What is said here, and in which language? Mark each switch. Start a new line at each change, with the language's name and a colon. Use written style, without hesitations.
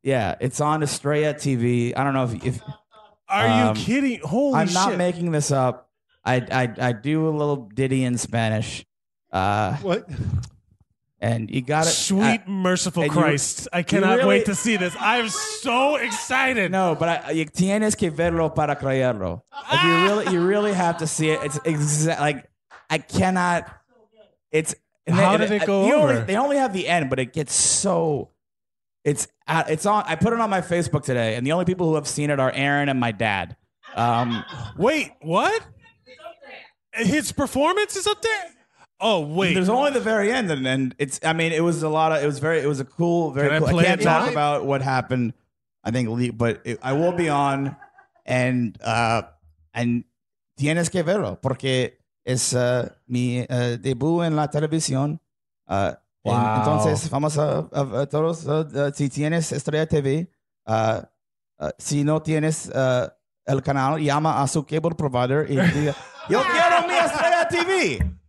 English: It's on Estrella TV. I don't know if Are you kidding? Holy I'm shit. not making this up. I do a little ditty in Spanish. What? And you got it. Sweet merciful Christ. I cannot wait to see this. I'm so excited. No, but
Spanish: tienes que verlo para creerlo.
English: Like you really have to see it. It's like I cannot. It's how did it go over? They only have the end, but it gets so. It's on. I put it on my Facebook today, and the only people who have seen it are Aaron and my dad. Wait, what? His performance is up there? Oh wait, there's only the very end, and it's. I mean, it was a lot of. It was a cool, very cool. I can't talk about what happened. I think, but I will be on, and
Spanish: tienes que verlo porque es mi debut en la televisión.
English: Wow.
Spanish: Entonces vamos a todos. Si tienes Estrella TV, si no tienes el canal, llama a su cable provider y diga, yo quiero mi Estrella TV.